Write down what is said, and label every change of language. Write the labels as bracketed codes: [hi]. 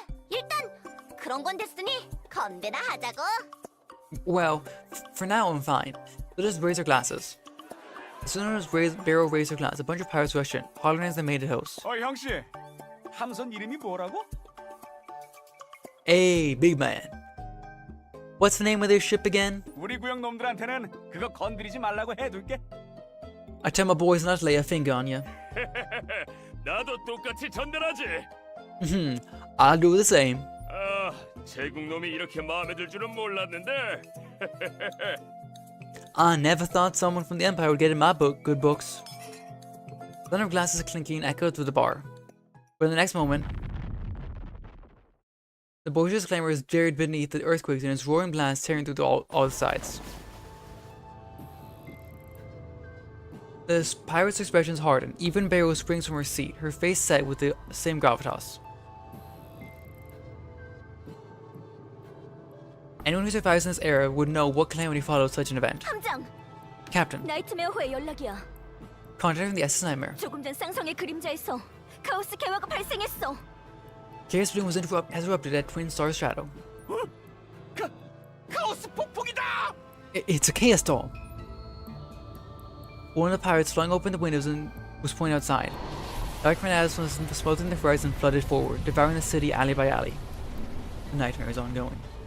[ko] 일단 그런 건 됐으니 건배나 하자고. [en] Well, for now I'm fine. Let us raise our glasses. As soon as Barrow raised her glass, a bunch of pirates rushed in, hollering as they made a toast. [ko] 형씨, 함선 이름이 뭐라고? [en] Hey, big man. What's the name of this ship again? [ko] 우리 구역 놈들한테는 그거 건드리지 말라고 해둘게. [en] I tell my boys not to lay a finger on you. [ko] 나도 똑같이 전달하지. [en] I'll do the same. [ko] 아, 제국 놈이 이렇게 마음에 들 줄은 몰랐는데. [en] I never thought someone from the Empire would get in my good books. The sound of glasses clinking echoed through the bar. But in the next moment, the boisterous clamor is buried beneath the earthquakes and its roaring blast tearing through all sides. The pirate's expressions harden. Even Beryl springs from her seat, her face set with the same gravitas. Anyone who survives in this era would know what calamity followed such an event. [ko] 함장, [en] Captain, [ko] 나이트메어호의 연락이야. [en] contact from the SS Nightmare. [ko] 조금 전 쌍성의 그림자에서 카오스 개화가 발생했어. [en] Chaos Bloom has erupted at Twin Star's shadow. [ko] 카오스 폭풍이다! [en] It's a chaos storm. One of the pirates flung open the windows and was pointed outside. Dark tornadoes from the smoke in the horizon flooded forward, devouring the city alley by alley. The nightmare is ongoing.